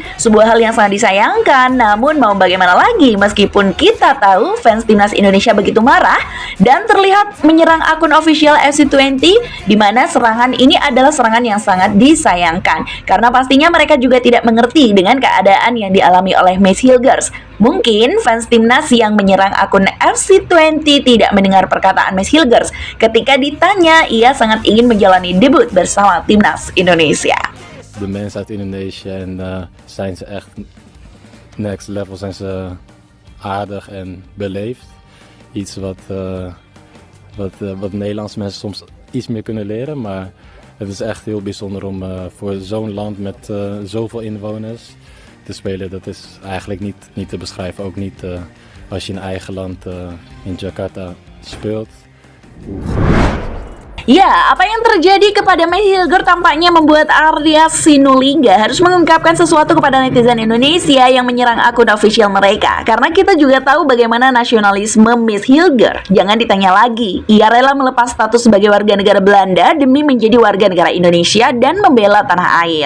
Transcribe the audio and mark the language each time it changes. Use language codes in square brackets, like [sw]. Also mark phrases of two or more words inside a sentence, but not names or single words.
[id] Sebuah hal yang sangat disayangkan, namun mau bagaimana lagi, meskipun kita tahu fans timnas Indonesia begitu marah dan terlihat menyerang akun official FC20, di mana serangan ini adalah serangan yang sangat disayangkan, karena pastinya mereka juga tidak mengerti dengan keadaan yang dialami oleh Miss Hilgers. Mungkin fans timnas yang menyerang akun FC20 tidak mendengar perkataan Miss Hilgers ketika ditanya ia sangat ingin menjalani debut bersama timnas Indonesia. [nl] De mensen uit Indonesië en zijn ze echt [en] next level, [nl] zijn ze aardig en beleefd. Iets wat Nederlandse mensen soms iets meer kunnen leren, maar het is echt heel bijzonder om voor zo'n land met zoveel inwoners te spelen. Dat is eigenlijk niet te beschrijven, ook niet als je in eigen land in Jakarta speelt. [id] Ya, apa yang terjadi kepada Miss Hilgers tampaknya membuat Arya Sinulinga harus mengungkapkan sesuatu kepada netizen Indonesia yang menyerang akun official mereka. Karena kita juga tahu bagaimana nasionalisme Miss Hilgers. Jangan ditanya lagi, ia rela melepas status sebagai warga negara Belanda demi menjadi warga negara Indonesia dan membela tanah air.